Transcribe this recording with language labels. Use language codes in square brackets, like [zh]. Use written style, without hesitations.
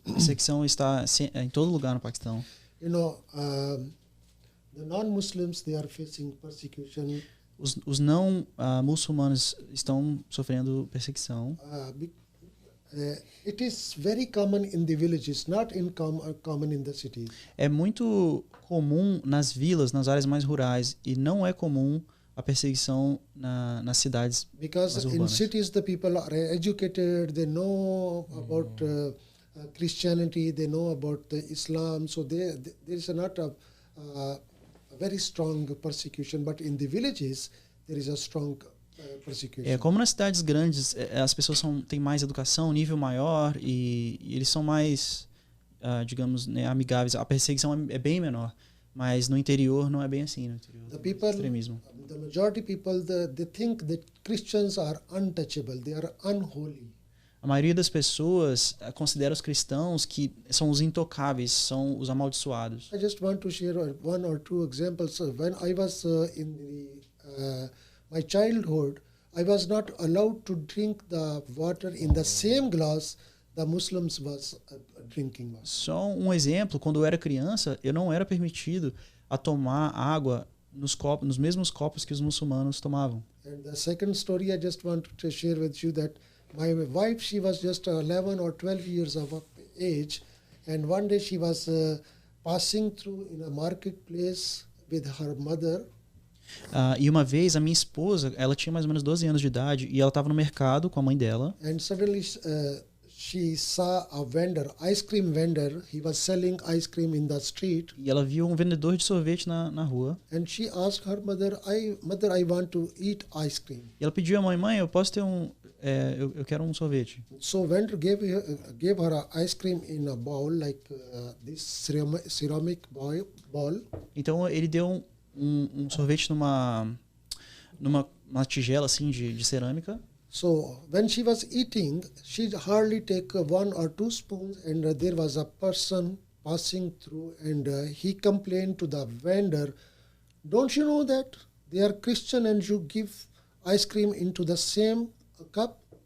[pt] A perseguição está em todo lugar no Paquistão. [en] The non-Muslims, they are facing persecution. [pt] Os não muçulmanos estão sofrendo perseguição. [en] It is very common in the villages, not common in the cities. [pt] É muito comum nas vilas, nas áreas mais rurais, e não é comum a perseguição nas cidades [en] Because [pt] mais [en] in [pt] urbanas. [en] cities the people are educated, they know about Christianity, they know about Islam, so there is not a very strong persecution. But in the villages, there is a strong persecution. [pt] Como nas cidades grandes, as pessoas têm mais educação, nível maior, e eles são mais, digamos, né, amigáveis. A perseguição é bem menor. Mas no interior não é bem assim, no interior [en] The people, [pt] extremismo. [en] the majority people, they think that Christians are untouchable, they are unholy. [pt] A maioria das pessoas considera os cristãos que são os intocáveis, são os amaldiçoados. [en] I just want to share one or two examples. When I was in my childhood, I was not allowed to drink the water in the same glass the Muslims was drinking water. [pt] Só um exemplo, quando eu era criança, eu não era permitido a tomar água nos mesmos copos que os muçulmanos tomavam. [en] And the second story I just want to share with you that my wife, she was just 11 or 12 years of age, and one day she was passing through in a marketplace with her mother. [pt] E uma vez a minha esposa, ela tinha mais ou menos 12 anos de idade e ela estava no mercado com a mãe dela. [en] And suddenly she saw a vendor, ice cream vendor. He was selling ice cream in the street. [pt] E ela viu um vendedor de sorvete na rua. [en] And she asked her mother, I want to eat ice cream. [pt] E ela pediu à mãe, eu posso ter eu quero um sorvete. [en] So vendor gave her a ice cream in a bowl like this ceramic bowl. [pt] Então ele deu um sorvete numa tigela assim de cerâmica. [en] So when she was eating, she hardly take 1 or 2 spoons, and there was a person passing through, and he complained to the vendor, "Don't you know that they are Christian and you give ice cream into the same cup?"